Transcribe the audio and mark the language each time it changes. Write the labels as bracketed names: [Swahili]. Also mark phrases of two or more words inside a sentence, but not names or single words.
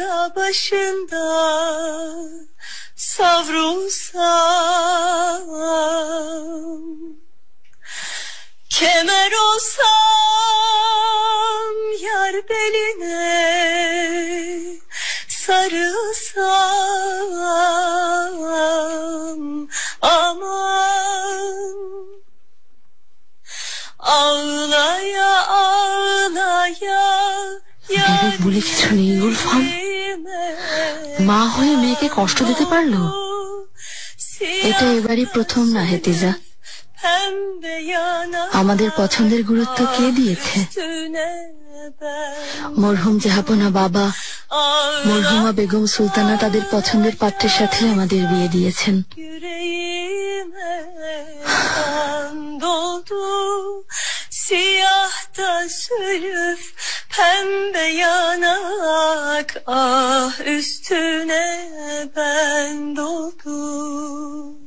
[Turkish] başında savrulsam, kemer olsam yar beline sarılsam, aman ağlaya ağlaya [Bangla] বিবেক বলে কিছু নেই গুলফাম। মা হয়ে মেয়েকে কষ্ট দিতে পারলো? এটা এবারই প্রথম না হেতিজা। আমাদের পছন্দের গুরুত্ব কে দিয়েছে? মরহুম জাহাপনা বাবা, মরহুমা বেগম সুলতানা তাদের পছন্দের পাত্রের সাথে আমাদের বিয়ে দিয়েছেন। [Turkish] Siyah da sürüf pembe yanak, ah üstüne ben doldum.